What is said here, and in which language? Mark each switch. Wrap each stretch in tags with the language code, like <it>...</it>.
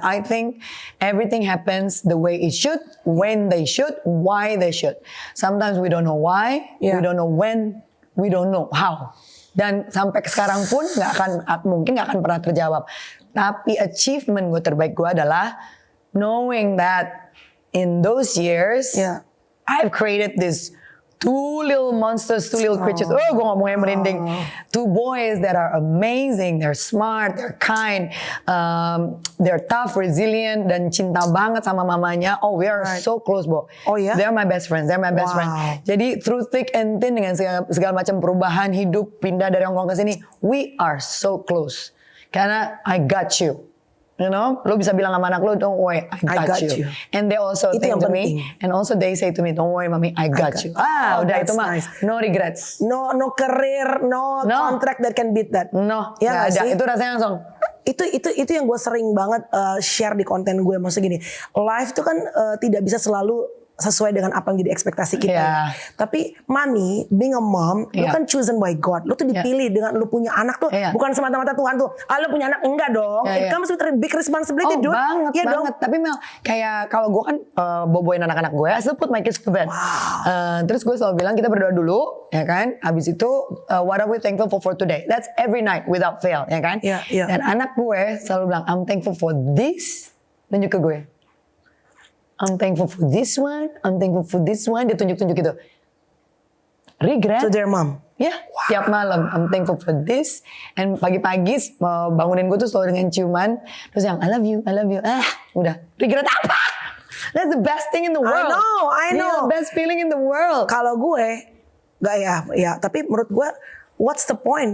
<en>I think everything happens the way it should, when they should, why they should. Sometimes we don't know why, we don't know when, we don't know how.</en> <id>Dan sampai sekarang pun mungkin nggak akan pernah terjawab. Tapi achievement gue terbaik gue adalah</id> <en>knowing that in those years I've created this two little monsters, two little creatures.</en> <id>Gue ngomongnya merinding.</id> <en>Two boys that are amazing, they're smart, they're kind, they're tough, resilient,</en> <id>dan cinta banget sama mamanya.</id> <en>Oh, we are so close, Bo.</en> <id>Oh ya?</id> <en>They're my best friends,</en> <id>Jadi</id> <en>through thick and thin</en> <id>dengan segala macam perubahan hidup, pindah dari Hong Kong ke sini,</id> <en>we are so close.</en> <id>Karena</id> <en>I got you. You know,</en> <id>lo bisa bilang sama anak lo,</id> <en>don't worry, I got you. And they also think to me, and also they say to me, don't worry, mommy, I got you.</en> <id>Udah itu mah,</id> <en>no regrets. No career, no contract that can beat that.</en> <id>No, ya ada. Itu rasanya langsung. Itu yang gue sering banget share di konten gue. Maksudnya gini, life itu kan tidak bisa selalu sesuai dengan apa yang jadi ekspektasi kita. Tapi mami,</id> <en>being a mom,</en> <id>lu kan</id> <en>chosen by God.</en> <id>Lu tuh dipilih dengan lu punya anak tuh, bukan semata-mata Tuhan tuh. Lu punya anak, enggak dong.</id> <en>It comes with a big responsibility, dude.</en> <id>Banget. Tapi Mel, kayak kalau gue kan boboin anak-anak gue,</id> <en>I still put my kids to bed.</en> <id>Terus gue selalu bilang kita berdoa dulu, ya kan?</id> <en>Abis itu, what are we thankful for today? That's every night without fail,</en> <id>ya kan? Dan anak gue selalu bilang,</id> <en>I'm thankful for this.</en> <id>Tunjuk ke gue.</id> <en>I'm thankful for this one, I'm thankful for this one.</en> <id>Dia tunjuk-tunjuk gitu. Regret.</id> <en>To their mom.</en> <id>Tiap malam</id> <en>I'm thankful for this.</en> <id>And pagi-pagi bangunin gue tuh selalu dengan ciuman. Terus yang</id> <en>I love you.</en> <id>Udah. Regret apa?</id> <en>That's the best thing in the world. I know. The best feeling in the world.</en> <id>Kalau gue, gak ya. Tapi menurut gue,</id> <en>what's the point?</en>